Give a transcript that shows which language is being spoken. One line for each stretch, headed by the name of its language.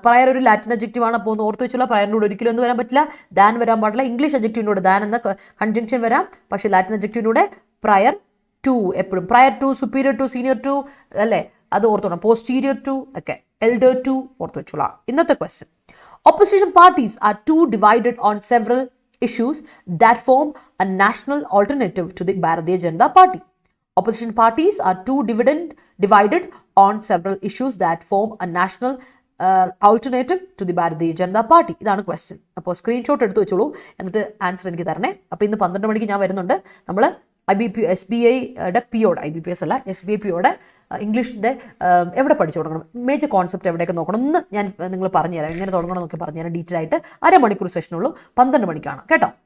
Malayalam: Prayer ഒരു Latin adjective ആണ്. അപ്പോൾ ഒന്ന് ഓർത്ത് വെച്ചുള്ള പ്രയറിൻ്റെ കൂടെ ഒരിക്കലും ഒന്നും വരാൻ പറ്റില്ല. ദാൻ വരാൻ പാടില്ല. ഇംഗ്ലീഷ് അഡ്ജക്റ്റീവിനോട് ദാൻ എന്ന കൺജങ്ഷൻ വരാം, പക്ഷേ ലാറ്റിൻ അഡ്ജക്റ്റീവിനൂടെ പ്രയർ ടു എപ്പോഴും. Prior to, superior to, senior to, അല്ലേ? അത് ഓർത്തോണം. പോസ്റ്റീരിയർ ടു ഒക്കെ, എൽഡർ ടു ഓർത്ത് വെച്ചോളാം. ഇന്നത്തെ question:
English: opposition parties are too divided on several issues that form a national alternative to the Bharatiya Janata Party. Opposition parties are too divided on several issues that form a national alternative to the Bharatiya Janata Party.
Malayalam: ഇതാണ് question. അപ്പോൾ screenshot എടുത്ത് വെച്ചോളൂ, എന്നിട്ട് answer എനിക്ക് തരണേ. അപ്പോൾ ഇന്ന് 12 മണിക്ക് ഞാൻ വരുന്നുണ്ട്. നമ്മൾ SBIയുടെ പിയോട്, IBPS അല്ല, SBI പിയോടെ ഇംഗ്ലീഷിൻ്റെ എവിടെ പഠിച്ചു തുടങ്ങണം, മേജർ കോൺസെപ്റ്റ് എവിടെയൊക്കെ നോക്കണം എന്ന് ഞാൻ നിങ്ങൾ പറഞ്ഞുതരാം. എങ്ങനെ തുടങ്ങണം എന്നൊക്കെ പറഞ്ഞുതരാം ഡീറ്റെയിൽ ആയിട്ട്. 1/2 മണിക്കൂർ സെഷനുള്ളൂ, 12 മണിക്കാണ് കേട്ടോ.